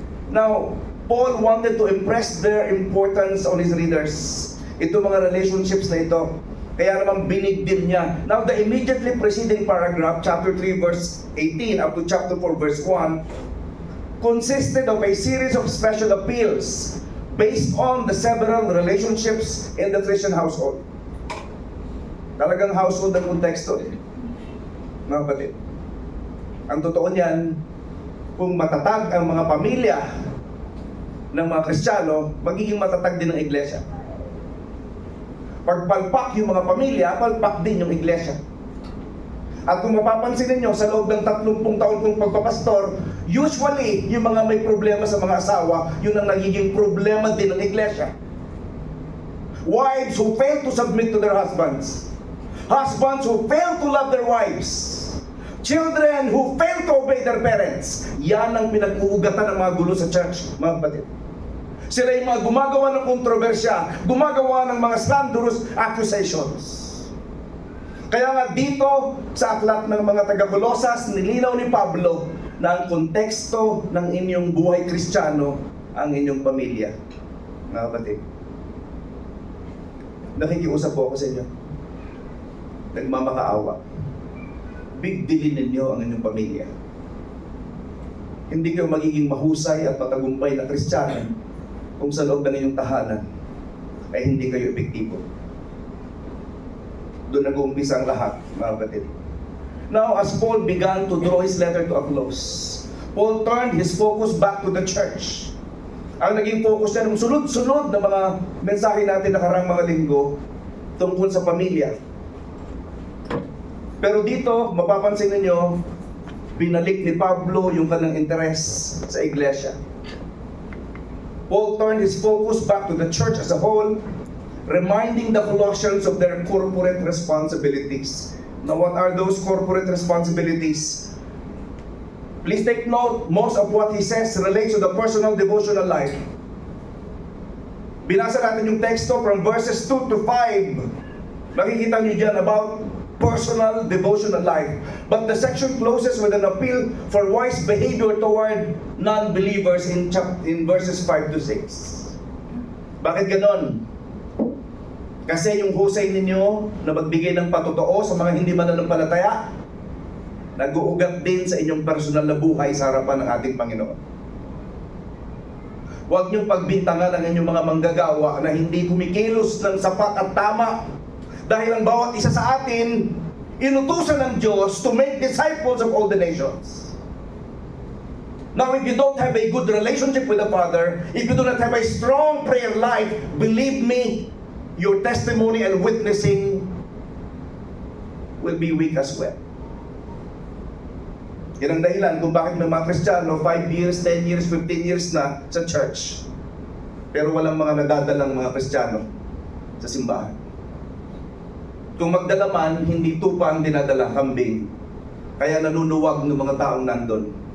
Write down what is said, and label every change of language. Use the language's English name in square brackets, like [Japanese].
[English] Now, Paul wanted to impress their importance on his readers. [Filipino] Ito mga relationships na ito, kaya naman binigdil niya. [English] Now, the immediately preceding paragraph, chapter 3 verse 18 up to chapter 4 verse 1, consisted of a series of special appeals based on the several relationships in the Christian household. [Filipino] Talagang household ang konteksto, mga kapatid. Ang totoo niyan, kung matatag ang mga pamilya ng mga Kristiyano, magiging matatag din ang iglesia. Pag palpak yung mga pamilya, palpak din yung iglesia. At kung mapapansin niyo sa loob ng 30 taon kong pagpapastor, usually yung mga may problema sa mga asawa, yun ang nagiging problema din ng iglesia. [English] Wives who fail to submit to their husbands. Husbands who fail to love their wives. Children who fail to obey their parents. [Filipino] Yan ang pinag-uugatan ng mga gulo sa church, mga kapatid. Sila yung mga gumagawa ng kontrobersya, gumagawa ng mga [English] slanderous accusations. [Filipino] Kaya nga dito sa aklat ng mga taga-Kolosas, nilinaw ni Pablo na ang konteksto ng inyong buhay Kristiyano ang inyong pamilya. Mga kapatid, nakikiusap po ako sa inyo. Nagmamakaawa. Bigdilin ninyo ang inyong pamilya. Hindi kayo magiging mahusay at matagumpay na Kristiyano kung sa loob ng inyong tahanan ay hindi kayo epektibo. Doon nag-uumpisa ang lahat, mga kapatid. [English] Now, as Paul began to draw his letter to a close, Paul turned his focus back to the church. [Filipino] Ang naging focus niya ng sunod-sunod na mga mensahe natin nakarang mga linggo tungkol sa pamilya. Pero dito, mapapansin ninyo, binalik ni Pablo yung kanyang interes sa iglesia. [English] Paul turned his focus back to the church as a whole, reminding the Colossians of their corporate responsibilities. Now, what are those corporate responsibilities? Please take note, most of what he says relates to the personal devotional life. [Filipino] Binasa natin yung teksto [English] from verses 2 to 5. [Filipino] Makikita niyo dyan [English] about personal devotional life. But the section closes with an appeal for wise behavior toward non-believers in verses 5 to 6. [Filipino] Bakit ganon? Kasi yung husay ninyo na magbigay ng patotoo sa mga hindi mananampalataya, nag-uugat din sa inyong personal na buhay sa harapan ng ating Panginoon. Huwag niyong pagbintangan ang inyong mga manggagawa na hindi kumikilos ng sapat at tama Dahil ang bawat isa sa atin, inutusan ng Diyos [English] to make disciples of all the nations. Now, if you don't have a good relationship with the Father, if you do not have a strong prayer life, believe me, your testimony and witnessing will be weak as well. [Filipino] Yan ang dahilan kung bakit may mga Kristiyano 5 years, 10 years, 15 years na sa church, pero walang mga nadadalang mga Kristiyano sa simbahan. Kung magdala man, hindi tupa ang dinadala, kambing. Kaya nanunuwag ng mga taong nandun.